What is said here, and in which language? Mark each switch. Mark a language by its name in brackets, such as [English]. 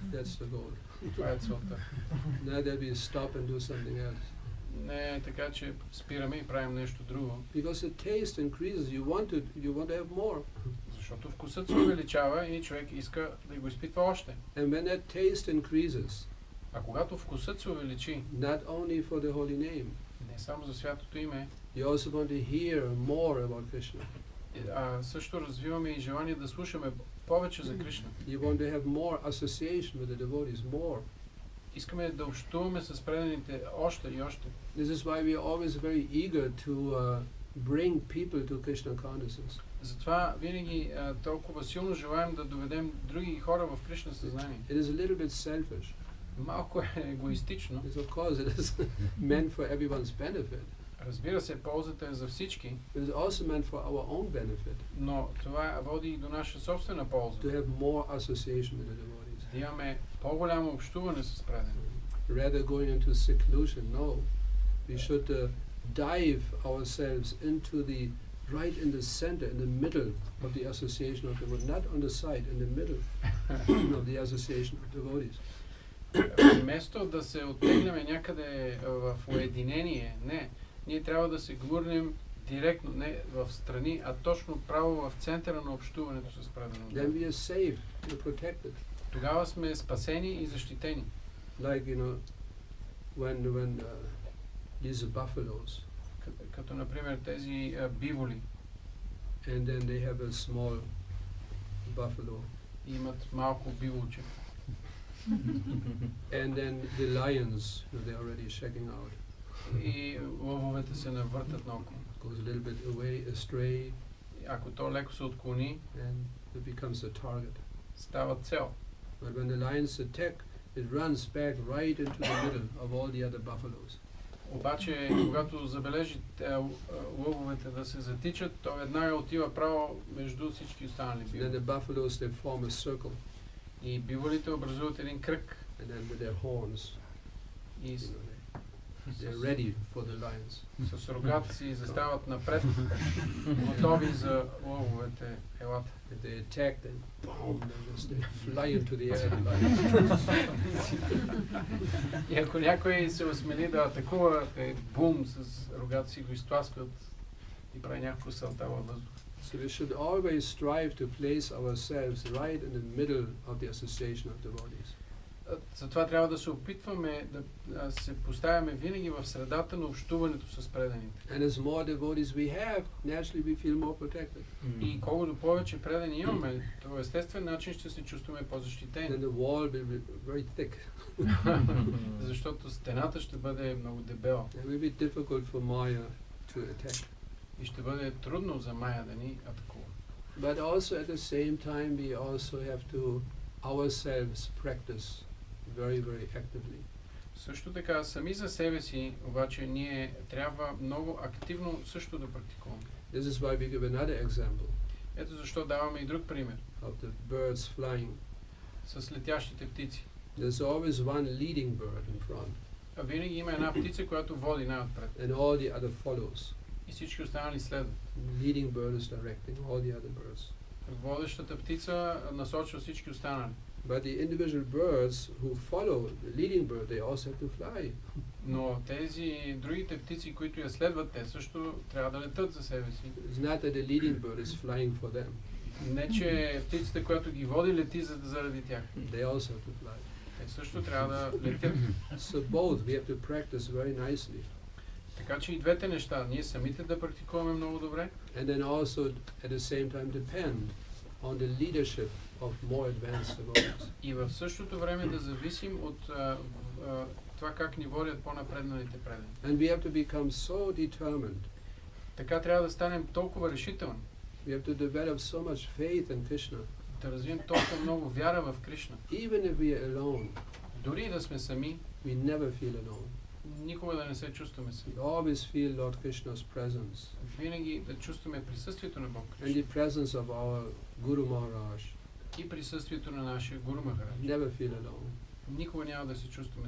[English] That's the goal. [Bulgarian] Това е целта. [English] Not that we stop and do something else. [Bulgarian] Не е така, че спираме и правим нещо друго. [English] Because the taste increases, you want to have more. [Bulgarian] Защото вкусът се увеличава и човек иска да го изпитва още. [English] And when that taste increases, [Bulgarian] А когато вкусът се увеличи, [English] not only for the holy name, [Bulgarian] не само за святото име, [English] you also want to hear more about Krishna. [Bulgarian] а също развиваме и желание да слушаме повече за Кришна. [English] You want to have more association with the devotees, more. [Bulgarian] Искаме да общуваме с преданите още и още. [English] This is why we are always very eager to bring people to Krishna consciousness. [Bulgarian] Затова винаги толкова силно желаем да доведем други хора в Кришна съзнание. [English] It is a little bit selfish. [Bulgarian] Малко е егоистично. [English] Yes, of course, it is meant for everyone's benefit. [Bulgarian] Разбира се, ползата е за всички, [English] It is also meant for our own benefit, [Bulgarian] но това води и до наша собствена полза. [English] to have more association with the devotees. [Bulgarian] Да имаме по-голямо общуване с предани. [English] Rather going into seclusion, no. We should dive ourselves into the right in the center, in the middle of the association of devotees, not on the side, in the middle of the association of devotees. [Bulgarian] Вместо да се оттегляме някъде в уединение, не. Ние трябва да се гурнем директно, не в страни, а точно право в центъра на общуването с преданото. Then we are safe, we are protected. Тогава сме спасени и защитени. [English] Like, when these buffaloes, [Bulgarian] Като например тези биволи [English] and then they have a small buffalo, [Bulgarian] имат малко биволче. [English] and then the lions, they're already checking out. [Bulgarian] И лъвовете се навъртат наоколо. [English] Goes a little bit away, astray, [Bulgarian] Ако то леко се отклони, [English] and it becomes a target. [Bulgarian] става цел. [English] But when the lions attack, it runs back right into the middle of all the other buffaloes. [Bulgarian] Обаче, когато забележи лъвовете да се затичат, то веднага отива право между всички останали [English] Then [Bulgarian] биволи. [English] the buffaloes, they form a circle, [Bulgarian] И биволите образуват един кръг [English] and then with their horns, [Bulgarian] и [English] they're ready for the lions. [Bulgarian] с рогата си застават напред, готови за лъвовете. Елата. [English] If they attack, then boom, they fly into the air, the lions. [Bulgarian] И ако някой се осмели да атакува, бум, с рогата си го изтласкват и прави някакво салта във въздух. [English] So we should always strive to place ourselves right in the middle of the association of devotees. [Bulgarian] Затова трябва да се опитваме да се поставяме винаги в средата на общуването с преданите. [English] And as more devotees we have, naturally we feel more protected. [Bulgarian] И колкото повече предани имаме, по естествен начин ще се чувстваме по-защитени. [English] Then the wall will be very thick. [Bulgarian] Защото стената ще бъде много дебела. [English] It will be difficult for Maya to attack. [Bulgarian] И ще бъде трудно за Майя да ни атакува. [English] But also at the same time we also have to ourselves practice very, very actively. [Bulgarian] Също така, сами за себе си, обаче ние трябва много активно също да практикуваме. [English] This is why we give another example [Bulgarian] Ето защо даваме и друг пример [English] of the birds flying. [Bulgarian] с летящите птици. [English] There's always one leading bird in front, [Bulgarian] А винаги има една птица, която води най-отпред. [English] and all the other follows. [Bulgarian] И всички останали следват. [English] Leading bird is directing all the other birds. [Bulgarian] Водещата птица насочва всички останали. [English] But the individual birds who follow the leading bird, they also have to fly. [Bulgarian] Но тези другите птици, които я следват, те също трябва да летат за себе си. [English] It's not that the leading bird is flying for them. [Bulgarian] Не, че птицата, която ги води, лети заради тях. [English] They also have to fly. [Bulgarian] Те също трябва да летят. [English] So both we have to practice very nicely. [Bulgarian] Така че и двете неща, ние самите да практикуваме много добре. [English] And then also at the same time depend on the leadership of more advanced devotees. [Bulgarian] И в същото време да зависим от това как ни водят по-напредналите предани. [English] And we have to become so determined. [Bulgarian] Така трябва да станем толкова решителни. [English] We have to develop so much faith in Krishna. [Bulgarian] Да развием толкова много вяра в Кришна. [English] Even if we are alone, [Bulgarian] Дори да сме сами, [English] we never feel alone. [Bulgarian] никога да не се чувстваме сами. [English] We always feel Lord Krishna's presence. [Bulgarian] Винаги да чувстваме присъствието на Бог [English] And the presence of our Guru Maharaj. [Bulgarian] и присъствието на нашия Гуру Махарадж. [English] Never feel alone. [Bulgarian] Никога няма да се чувстваме